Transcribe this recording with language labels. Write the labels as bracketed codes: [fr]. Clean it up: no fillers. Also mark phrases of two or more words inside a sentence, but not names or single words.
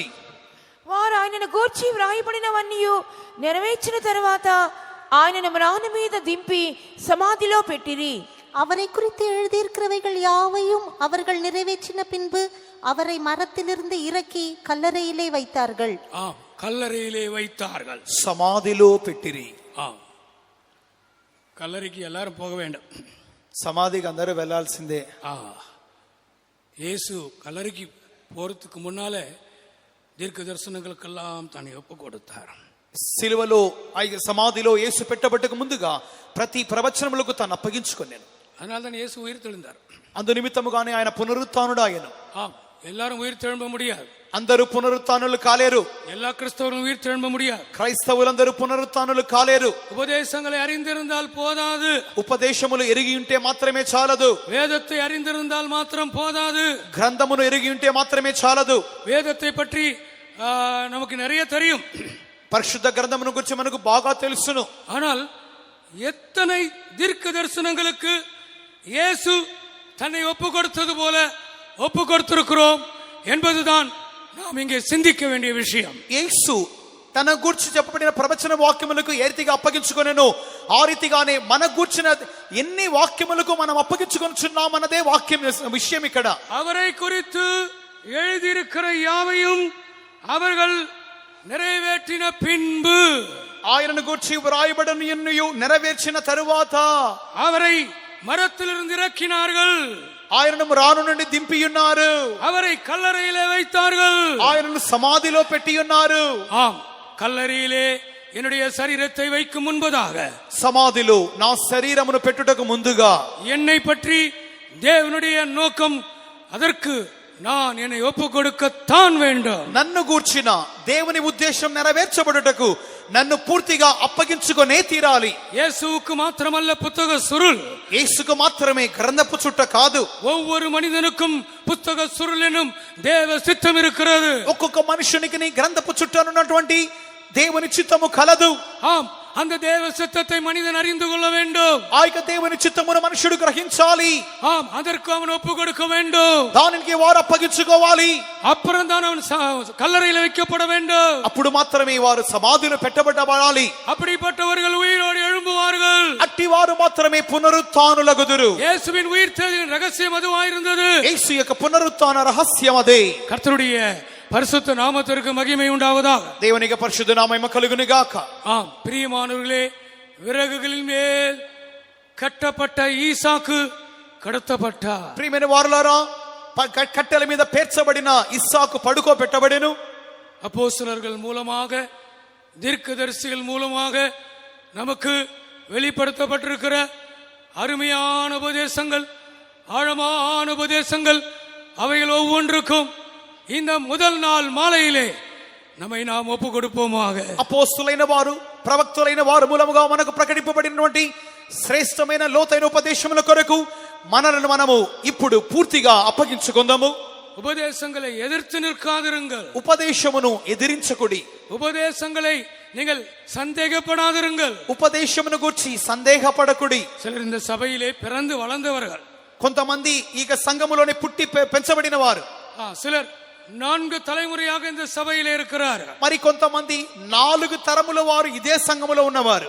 [te] వారు ఆయనను గూర్చి వ్రాయబడినవన్నీ నెరవేర్చిన తరువాత ఆయనను మ్రాను మీద దింపి సమాధిలో పెట్టిరి. [ta] அவரை குறித்து எழுதியிருக்கிறவைகள் யாவையும் அவர்கள் நிறைவேற்றின பின்பு அவரை மரத்திலிருந்து இறக்கி கல்லறையிலே வைத்தார்கள். ஆம், கல்லறையிலே வைத்தார்கள். [te] సమాధిలో పెట్టిరి. [ta] ஆம், கல்லறைக்கு எல்லாரும் போக வேண்டும். [te] సమాధికి అందరూ వెళ్లాల్సిందే. [ta] இயேசு கல்லறைக்கு போறதுக்கு முன்னாலே தீர்க்க தரிசனங்களுக்கெல்லாம் தன்னை ஒப்பு கொடுத்தார். [te] సిలువలో సమాధిలో యేసు పెట్టబట్టకు ముందుగా ప్రతి ప్రవచనములకు తాను అప్పగించుకొనేను. [ta] அதனால தான் இயேசு உயிர் தெழுந்தார். [te] అందు నిమిత్తముగానే ఆయన పునరుత్థానుడు ఆయను. [ta] ஆம், எல்லாரும் உயிர் தெழும்ப முடியாது. [te] అందరూ పునరుత్థానులు కాలేరు. [ta] எல்லா கிறிஸ்தவரும் உயிர் தெழும்ப முடியாது. [te] క్రైస్తవులందరూ పునరుత్థానులు కాలేరు. [ta] உபதேசங்களை அறிந்திருந்தால் போதாது. [te] ఉపదేశములు ఎరిగి ఉంటే మాత్రమే చాలదు. [ta] வேதத்தை அறிந்திருந்தால் மாத்திரம் போதாது. [te] గ్రంథమును ఎరిగి ఉంటే మాత్రమే చాలదు. [ta] வேதத்தை பற்றி நமக்கு நிறைய தெரியும். [te] పరిశుద్ధ గ్రంథమును గురించి మనకు బాగా తెలుసును. [ta] ஆனால் எத்தனை தீர்க்க தரிசனங்களுக்கு இயேசு தன்னை ஒப்பு கொடுத்தது போல ஒப்பு கொடுத்திருக்கிறோம் என்பதுதான் நாம் இங்கே சிந்திக்க வேண்டிய விஷயம். [te] యేసు తన గూర్చి చెప్పబడిన ప్రవచన వాక్యములకు ఏ రీతిగా అప్పగించుకొనెనో ఆ రీతిగానే మన గూర్చిన ఎన్ని వాక్యములకు మనం అప్పగించుకొనుచున్నాం అన్నదే వాక్యం విషయం. ఇక్కడ [ta] அவரை குறித்து எழுதியிருக்கிற யாவையும் அவர்கள் நிறைவேற்றின பின்பு, [te] ఆయనను గూర్చి వ్రాయబడిన ఎన్నయూ నెరవేర్చిన తరువాత [ta] அவரை மரத்திலிருந்து இறக்கினார்கள். [te] ఆయనను రాను నుండి దింపియున్నారు. [ta] அவரை கல்லறையிலே வைத்தார்கள். [te] ఆయనను సమాధిలో పెట్టియున్నారు. [ta] ஆம், கல்லறையிலே என்னுடைய சரீரத்தை வைக்கும் முன்பதாக, [te] సమాధిలో నా శరీరమును పెట్టుటకు ముందుగా [ta] என்னை பற்றி தேவனுடைய நோக்கம், அதற்கு நான் என்னை ஒப்பு கொடுக்கத்தான் வேண்டும். [te] నన్ను గూర్చిన దేవుని ఉద్దేశం నెరవేర్చబడుటకు నన్ను పూర్తిగా అప్పగించుకొనే తీరాలి. [ta] இயேசுவுக்கு மாத்திரமல்ல புத்தக சுருள், [te] యేసుకు మాత్రమే గ్రంథపు చుట్ట కాదు, [ta] ஒவ்வொரு மனிதனுக்கும் புத்தக சுருள் எனும் தேவ சித்தம் இருக்கிறது. [te] ఒక్కొక్క మనుషునికి నీ గ్రంథపు చుట్టనున్నటువంటి దేవుని చిత్తము కలదు. [ta] ஆம், அந்த தேவ சித்தத்தை மனிதன் அறிந்து கொள்ள வேண்டும். [te] ఆ యొక్క దేవుని చిత్తమును మనుషుడు గ్రహించాలి. [ta] ஆம், அதற்கு அவன் ஒப்பு கொடுக்க வேண்டும். [te] దానికి వారు అప్పగించుకోవాలి. [ta] அப்புறம் தான் அவன் கல்லறையில் வைக்கப்பட வேண்டும். [te] అప్పుడు మాత్రమే వారు సమాధిలో పెట్టబడాలి. [ta] அப்படிப்பட்டவர்கள் உயிரோடு எழும்புவார்கள். [te] అట్టి వారు మాత్రమే పునరుత్థానులగుదురు. [ta] இயேசுவின் உயிர்த்தெழுதலின் ரகசியம் அதுவாயிருந்தது. [te] యేసు యొక్క పునరుత్థాన రహస్యం అదే. [ta] கர்த்தருடைய பரிசுத்த நாமத்திற்கு மகிமை உண்டாவதாக. [te] దేవునికి పరిశుద్ధ నామము కలుగును గాక. [ta] ஆம் பிரியமானவர்களே, விறகுகளின் மேல் கட்டப்பட்ட ஈசாக்கு கடத்தப்பட்டார். [te] ప్రియమైన వారులారా, కట్టెల మీద పేర్చబడిన ఇస్సాకు పడుకోబెట్టబడెను. [ta] அப்போஸ்தலர்கள் மூலமாக, தீர்க்கதரிசிகள் மூலமாக நமக்கு வெளிப்படுத்தப்பட்டிருக்கிற அருமையான உபதேசங்கள், ஆழமான உபதேசங்கள், அவைகள் ஒவ்வொன்றுக்கும் இந்த முதல் நாள் மாலையிலே நம்மை நாம் ஒப்பு கொடுப்போமாக. [te] అపోస్తులైన వారు, ప్రవక్తలైన వారు మూలముగా మనకు ప్రకటింపబడినటువంటి శ్రేష్టమైన లోతైన ఉపదేశముల కొరకు మనలను మనము ఇప్పుడు పూర్తిగా అప్పగించుకుందాము. [ta] உபதேசங்களை எதிர்த்து நிற்காதிருங்கள். [te] ఉపదేశమును ఎదిరించకుడి. [ta] உபதேசங்களை நீங்கள் சந்தேகப்படாதிருங்கள். [te] ఉపదేశమును గురించి సందేహపడకుడి. [ta] சிலர் இந்த சபையிலே பிறந்து வளர்ந்தவர்கள், [te] కొంతమంది ఈ సంఘములోనే పుట్టి పెంచబడిన వారు, [ta] சிலர் 4 தலைமுறையாக இந்த சபையிலே இருக்கிறார்கள். [te] మరి కొంతమంది 4 తరముల వారు ఇదే సంఘములో ఉన్నవారు.